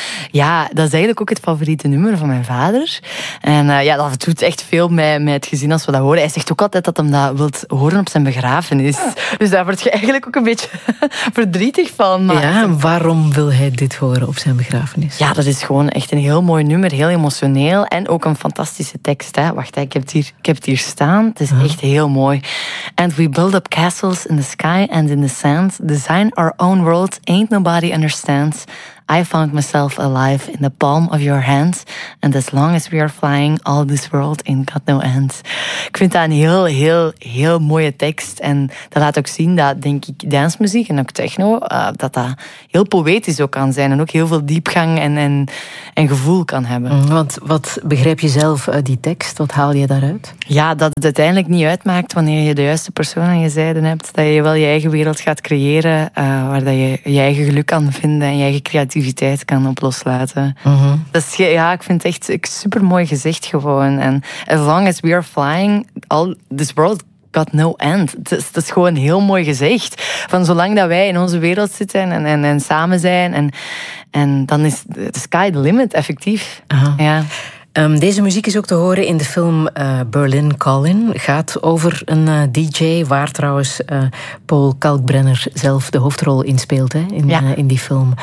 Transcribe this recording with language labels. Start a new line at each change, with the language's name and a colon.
Dutch: Ja, dat is eigenlijk ook het favoriete nummer van mijn vader. En ja, dat doet echt veel met het gezin als we dat horen. Hij zegt ook altijd dat hij dat wilt horen op zijn begrafenis. Ja. Dus daar word je eigenlijk ook een beetje verdrietig van. Maar ja, waarom wil hij dit horen op zijn begrafenis? Ja, dat is gewoon echt een heel mooi nummer, heel emotioneel. En ook een fantastische tekst, hè? Wacht, ik heb het hier staan. Het is echt heel mooi.
English: And we build up castles in the sky and in the sand. Design our own world, ain't nobody understands. I found myself alive in the palm of your hands. And as long as we are flying, all this world ain't got no end.
Dutch: Ik vind dat een heel, heel, heel mooie tekst. En dat laat ook zien dat, denk ik, dancemuziek en ook techno, dat heel poëtisch ook kan zijn. En ook heel veel diepgang en gevoel kan hebben. Wat begrijp je zelf uit die tekst? Wat haal je daaruit? Ja, dat het uiteindelijk niet uitmaakt wanneer je de juiste persoon aan je zijde hebt. Dat je wel je eigen wereld gaat creëren, waar dat je eigen geluk kan vinden en je eigen creativiteit kan op loslaten. Uh-huh. Dat is, ja, ik vind het echt super mooi gezegd gewoon.
English: En as long as we are flying, all this world got no end.
Dutch: Dat is gewoon heel mooi gezegd. Van zolang dat wij in onze wereld zitten en samen zijn, en dan is
English: the sky the limit,
Dutch: effectief. Uh-huh. Ja. Deze muziek is ook te horen in de film Berlin Calling. Gaat over een DJ waar trouwens Paul Kalkbrenner zelf de hoofdrol in speelt, hè, in die film.